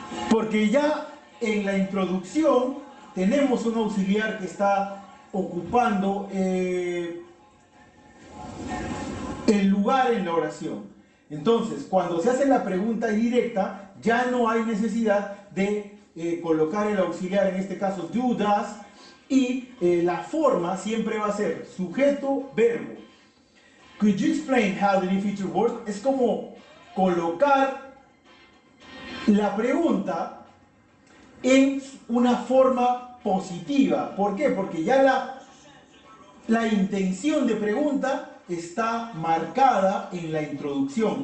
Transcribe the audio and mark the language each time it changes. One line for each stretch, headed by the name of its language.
Spanish: Porque ya en la introducción tenemos un auxiliar que está ocupando el lugar en la oración. Entonces, cuando se hace la pregunta directa, ya no hay necesidad de colocar el auxiliar, en este caso do, does, y la forma siempre va a ser sujeto, verbo.
English: Could you explain how the new feature works?
Spanish: Es como colocar la pregunta en una forma positiva. ¿Por qué? Porque ya la intención de pregunta está marcada en la introducción.